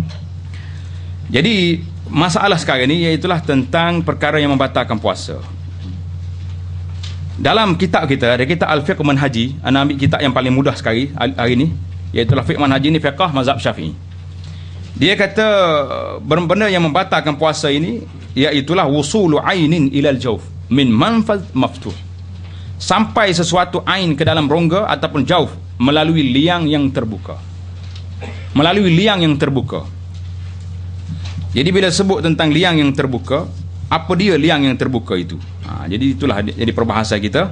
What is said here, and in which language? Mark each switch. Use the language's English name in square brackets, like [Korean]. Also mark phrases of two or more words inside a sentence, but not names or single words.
[Malay] Jadi masalah sekarang ini iaitu tentang perkara yang membatalkan puasa. Dalam kitab kita, ada kitab Al-Fiqh Manhaji, ana ambil kitab yang paling mudah sekali hari ini, iaitu fiqh manhaji ni fiqh mazhab Syafi'i. Dia kata benda yang membatalkan puasa ini iaitulah [Arabic] وصول عين إلى الجوف من منفذ مفتوح. [Malay] Sampai sesuatu ain ke dalam rongga ataupun jawf melalui liang yang terbuka. Melalui liang yang terbuka. Jadi bila sebut tentang liang yang terbuka, apa dia liang yang terbuka itu? Jadi itulah jadi perbahasa kita.